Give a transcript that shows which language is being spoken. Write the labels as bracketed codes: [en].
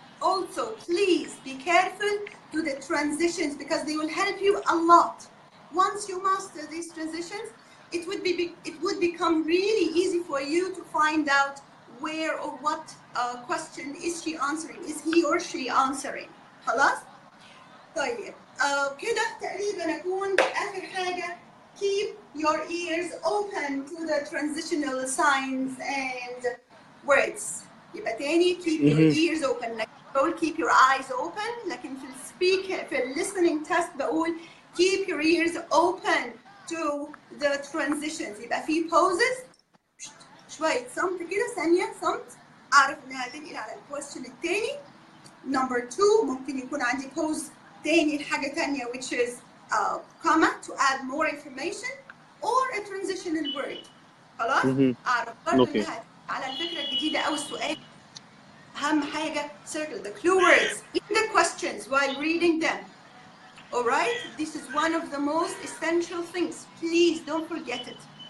[en] Also, please be careful to the transitions because they will help you a lot. Once you master these transitions, it would become really easy for you to find out where or what question is she answering, is he or she answering. [ar] خلاص؟ طيب كده تقريبا أكون آخر حاجة. [en] Keep your ears open to the transitional signs and words. [ar] يبقى تاني [en] keep your ears open. بقول keep your eyes open، [ar] لكن في [en] listening test بقول keep your ears open to the transitions. [ar] يبقى في pauses، شوية صمت كده، ثانية صمت، أعرف إنها تنقل على الكويستشن التاني. [en] Number 2 [ar] ممكن يكون عندي [en] pause [ar] تاني لحاجة تانية [en] which is comma to add more information or a transitional word. [ar] خلاص؟ أعرف برضه إنها على الفكرة الجديدة أو السؤال. أهم حاجة [en] circle the clue words in the questions while reading them. Alright? This is one of the most essential things. Please don't forget it.